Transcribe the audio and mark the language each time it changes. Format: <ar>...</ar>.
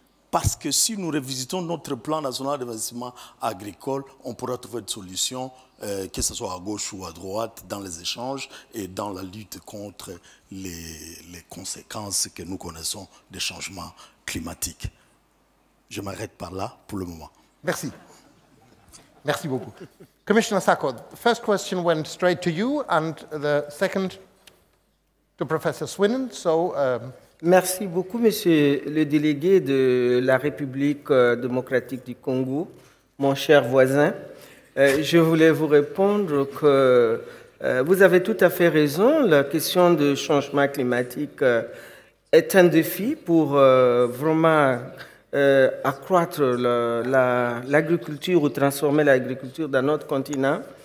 <fr>parce que si nous revisitons notre plan national d'investissement agricole, on pourra trouver des solutions, que ce soit à gauche ou à droite, dans les échanges et dans la lutte contre les conséquences que nous connaissons des changements climatiques. Je m'arrête par là pour le moment. Merci. Merci beaucoup.</fr> <en>Commissioner Sacko, the first question went straight to you and the second to Professor Swinnen. So,</en> <fr>Merci beaucoup, monsieur le délégué de la République démocratique du Congo, mon cher voisin. Je voulais vous répondre que vous avez tout à fait raison. La question du changement climatique est un défi pour vraiment accroître l'agriculture ou transformer l'agriculture dans notre continent.</fr>